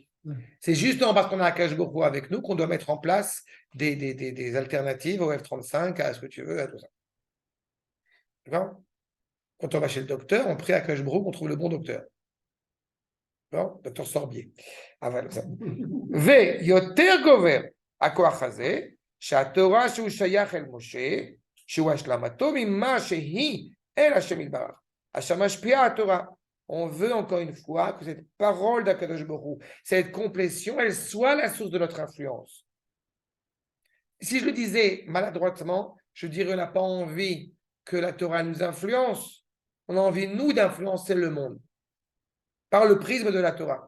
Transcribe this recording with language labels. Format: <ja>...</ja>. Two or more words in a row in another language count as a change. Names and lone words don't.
<fr>C'est justement parce qu'on a</fr> <he>הקדוש ברוך הוא</he> <fr>avec nous qu'on doit mettre en place des alternatives au F-35, à ce que tu veux, à tout ça. D'accord? Quand on va chez le docteur, on prie</fr> <he>הקדוש ברוך הוא</he> <fr>qu'on trouve le bon docteur. Bon, docteur Sorbier. Ah, voilà ça.</fr> <he>ויותר גובר הכוח הזה, שהתורה שהוא שייך אל משה, שהוא השלמתו ממה שהיא אל השם יתברך. אשר משפיעה התורה.</he> <fr>On veut encore une fois que cette parole d'</fr> <he>הקדוש ברוך הוא,</he> <fr>cette complétion, elle soit la source de notre influence. Si je le disais maladroitement, je dirais on n'a pas envie que la Torah nous influence, on a envie, nous, d'influencer le monde par le prisme de la Torah.</fr>